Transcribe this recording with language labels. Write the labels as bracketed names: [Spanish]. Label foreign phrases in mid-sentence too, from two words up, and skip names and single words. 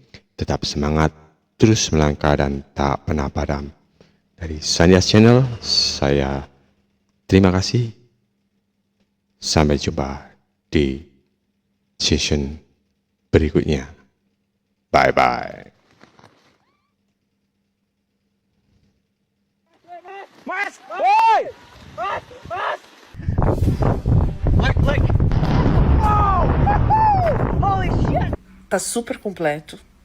[Indonesian] Tetap semangat, terus melangkah dan tak pernah padam. Dari Sandias Channel, saya terima kasih. Sampai jumpa di session berikutnya. Bye-bye. Mas! Oi! Mas! Mas! Like! Oh! [English] Holy shit! [Portuguese] Tá super completo.